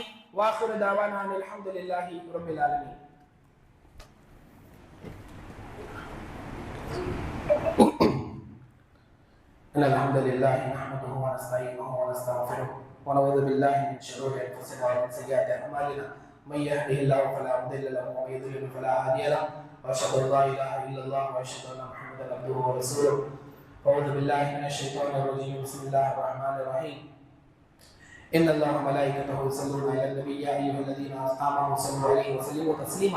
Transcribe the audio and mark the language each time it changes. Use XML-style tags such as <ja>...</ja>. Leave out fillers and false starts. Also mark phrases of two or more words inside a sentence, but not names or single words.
<ar>وآخر دعوانا الحمد لله رب العالمين. الحمد لله نحمده ونستعينه ونستغفره ونعوذ بالله من شرور أنفسنا ومن سيئات أعمالنا. من يهده الله فلا مضل له ومن يضلل فلا هادي له واشهد ان لا اله الا الله واشهد ان محمدا عبده ورسوله. اعوذ بالله من الشيطان الرجيم. بسم الله الرحمن الرحيم. ان الله وملائكته يصلون على النبي يا ايها الذين امنوا صلوا عليه وسلموا تسليما.</ar>